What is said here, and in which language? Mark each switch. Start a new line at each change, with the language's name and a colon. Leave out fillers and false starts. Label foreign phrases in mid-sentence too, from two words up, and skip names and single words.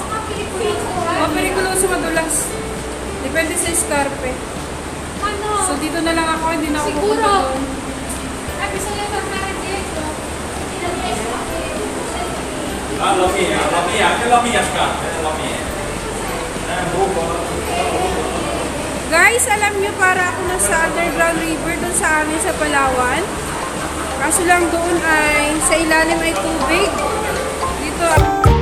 Filipino: O, perikuloso madulas. Depende sa scarpe. Ano? So, dito na lang ako, hindi na ako Siguro. pupunta doon.
Italian: Bisogna tornare indietro. Ah, anche la mia scarpa, è la mia. Buco.
Filipino: Guys, alam nyo, para ako nasa underground river doon sa amin sa Palawan. Kaso lang doon ay, sa ilalim ay tubig. Dito,